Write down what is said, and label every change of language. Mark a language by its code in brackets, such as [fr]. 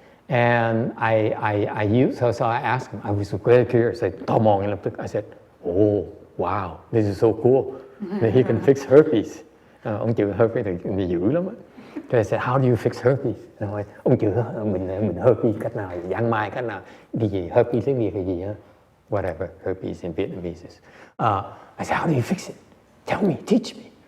[en] And I used, so I asked him, I was very curious, I [vi] tò mò ngay lập tức, [en] I said, oh, wow, this is so cool, that he can fix herpes. [vi] Ông chữa herpes thì dữ lắm á. [en] So I said, how do you fix herpes? [vi] Nói, ông chữa mình herpes cách nào, giang mai cách nào, cái gì, herpes tiếng Việt là gì hả? [en] Whatever, herpes in Vietnamese is. I said, how do you fix it? Tell me, teach me.